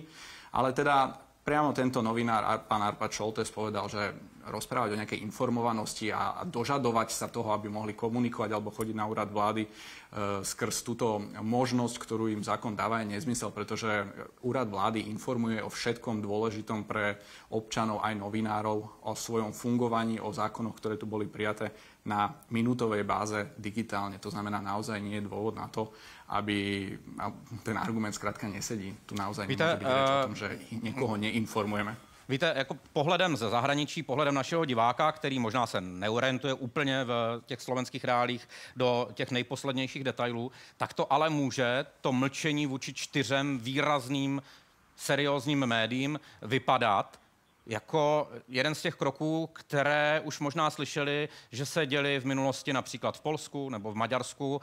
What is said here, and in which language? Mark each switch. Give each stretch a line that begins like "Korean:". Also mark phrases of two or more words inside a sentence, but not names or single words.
Slovak: Ale teda priamo tento novinár, pán Arpad Šoltes, povedal, že rozprávať o nejakej informovanosti a dožadovať sa toho, aby mohli komunikovať alebo chodiť na úrad vlády skrz túto možnosť, ktorú im zákon dáva, je nezmysel, pretože úrad vlády informuje o všetkom dôležitom pre občanov aj novinárov, o svojom fungovaní, o zákonoch, ktoré tu boli prijaté na minútovej báze digitálne. To znamená, naozaj nie je dôvod na to, aby ten argument zkrátka nesedí. Tu naozaj nemôže byť reč o tom, že niekoho neinformujeme.
Czech: Víte, jako pohledem ze zahraničí, pohledem našeho diváka, který možná se neorientuje úplně v těch slovenských reálích do těch nejposlednějších detailů, tak to ale může to mlčení vůči 4 výrazným, seriózním médiím vypadat jako jeden z těch kroků, které už možná slyšeli, že se děli v minulosti například v Polsku nebo v Maďarsku.